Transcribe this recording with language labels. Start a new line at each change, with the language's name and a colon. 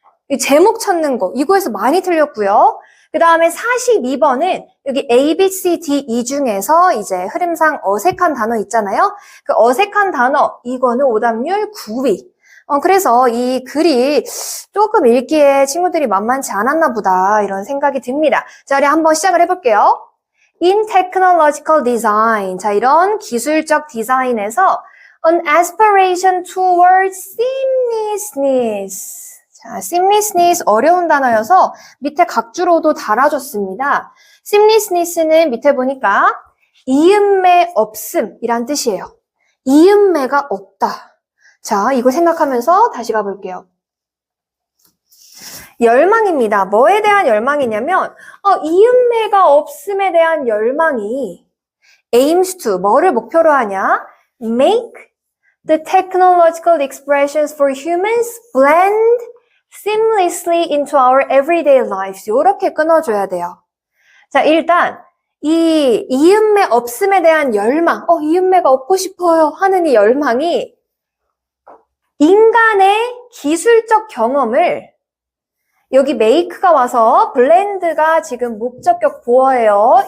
Korean: 이 제목 찾는 거. 이거에서 많이 틀렸고요. 그 다음에 42번은 여기 A, B, C, D, E 중에서 이제 흐름상 어색한 단어 있잖아요. 그 어색한 단어, 이거는 오답률 9위. 그래서 이 글이 조금 읽기에 친구들이 만만치 않았나 보다 이런 생각이 듭니다. 자, 우리 한번 시작을 해볼게요.
English: In technological design.
Korean: 자, 이런 기술적 디자인에서
English: an aspiration towards seamlessness.
Korean: 자, seamlessness 어려운 단어여서 밑에 각주로도 달아줬습니다. seamlessness는 밑에 보니까 이음매 없음이란 뜻이에요. 이음매가 없다. 자, 이거 생각하면서 다시 가볼게요. 열망입니다. 뭐에 대한 열망이냐면 이음매가 없음에 대한 열망이
English: aims to,
Korean: 뭐를 목표로 하냐?
English: make the technological expressions for humans blend seamlessly into our everyday lives.
Korean: 이렇게 끊어줘야 돼요. 자, 일단 이 이음매 없음에 대한 열망, 이음매가 없고 싶어요 하는 이 열망이 인간의 기술적 경험을 여기 make가 와서 blend가 지금 목적격 보어예요.